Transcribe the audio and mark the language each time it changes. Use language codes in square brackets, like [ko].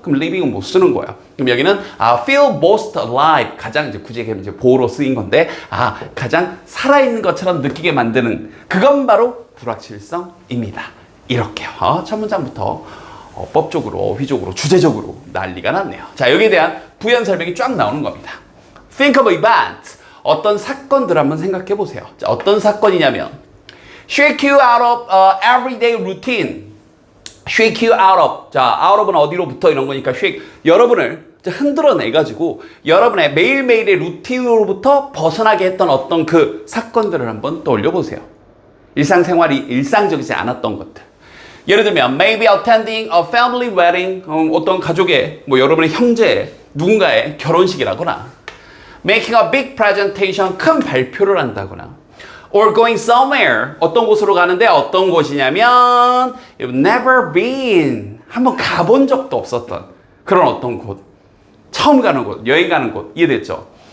[ko] 그럼 living은 못 쓰는 거예요. 그럼 여기는 [en] feel most alive [ko] 가장 이제 굳이 얘기하면 이제 보어로 쓰인 건데 가장 살아있는 것처럼 느끼게 만드는 그건 바로 불확실성입니다. 이렇게요. 첫 문장부터 법적으로, 어휘적으로, 주제적으로 난리가 났네요. 자, 여기에 대한 부연 설명이 쫙 나오는 겁니다. [en] Think of events. [ko] 어떤 사건들 한번 생각해 보세요. 자, 어떤 사건이냐면 [en] shake you out of everyday routine. shake you out of. [ko] 자, out of는 어디로부터 이런 거니까 shake. 여러분을 흔들어내가지고 여러분의 매일매일의 루틴으로부터 벗어나게 했던 어떤 그 사건들을 한번 떠올려 보세요. 일상생활이 일상적이지 않았던 것들. 예를 들면 [en] maybe attending a family wedding, [ko] 어떤 가족의 뭐 여러분의 형제 누군가의 결혼식이라거나 [en] making a big presentation, [ko] 큰 발표를 한다거나 [en] or going somewhere, [ko] 어떤 곳으로 가는데 어떤 곳이냐면 [en] you've never been, [ko] 한번 가본 적도 없었던 그런 어떤 곳, 처음 가는 곳, 여행 가는 곳, 이해됐죠?